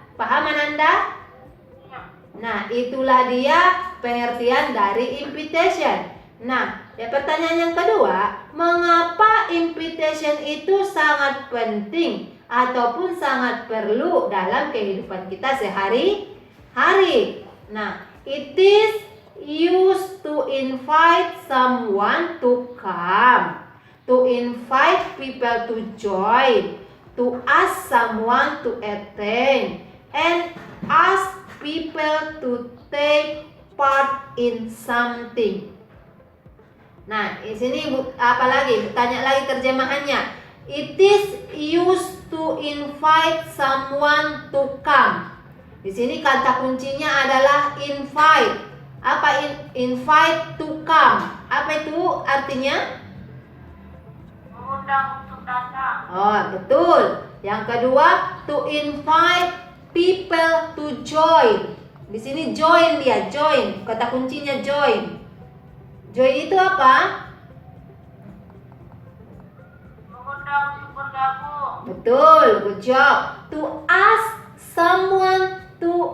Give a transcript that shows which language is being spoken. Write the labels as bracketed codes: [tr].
[id] Paham Ananda? Nah, itulah dia pengertian dari invitation. Nah, ya pertanyaan yang kedua, mengapa invitation itu sangat penting ataupun sangat perlu dalam kehidupan kita sehari-hari? [en] Nah, it is used to invite someone to come, to invite people to join, to ask someone to attend, and ask people to take part in something. [id] Nah, di sini apa lagi? Tanya lagi terjemahannya. [en] It is used to invite someone to come. [id] Di sini kata kuncinya adalah invite. Apa [en] invite to come? [id] Apa itu artinya? Mengundang untuk datang. Oh, betul. Yang kedua, [en] to invite people to join. [id] Di sini join dia, join. Kata kuncinya join. Join itu apa? Mengundang untuk bergabung. Betul, [en] good job. To ask someone to